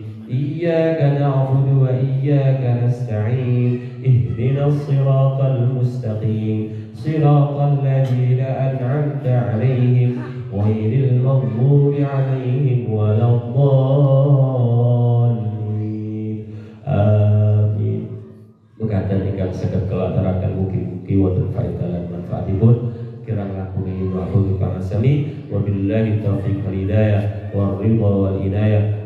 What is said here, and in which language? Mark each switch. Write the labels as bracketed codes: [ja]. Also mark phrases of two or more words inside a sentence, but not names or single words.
[ar] إياك نعبد وإياك نستعين. اهدنا الصراط المستقيم. صراط الذين أنعمت عليهم غير المغضوب عليهم ولا الضالين. Amin. [jv] Mekaten ingkang saged kula aturaken mugi-mugi wonten faedah lan manfaatipun. Kirang lakuni mahfuz pangasami [ar] وبالله التوفيق والهداية والرضا والعناية.